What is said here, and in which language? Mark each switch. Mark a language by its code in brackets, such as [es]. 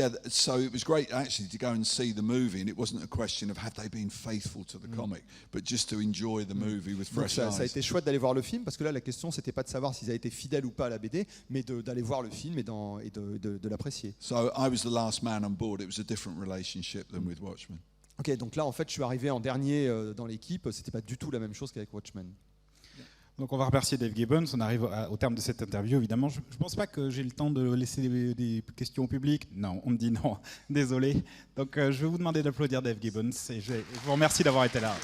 [en] So it was great actually to go and see the movie, and it wasn't a question of have they been faithful to the comic, but just to enjoy the movie with fresh eyes. [fr] Ça a été chouette d'aller voir le film, parce que là la question c'était pas de savoir s'ils avaient été fidèles ou pas à la BD, mais d'aller voir le film et de l'apprécier. [en] So I was the last man on board. It was a different relationship than with Watchmen. [fr] Ok, donc là en fait je suis arrivé en dernier dans l'équipe. C'était pas du tout la même chose qu'avec Watchmen. Donc on va remercier Dave Gibbons, on arrive au terme de cette interview évidemment. Je ne pense pas que j'ai le temps de laisser des questions au public. Non, on me dit non, désolé. Donc je vais vous demander d'applaudir Dave Gibbons et je vous remercie d'avoir été là.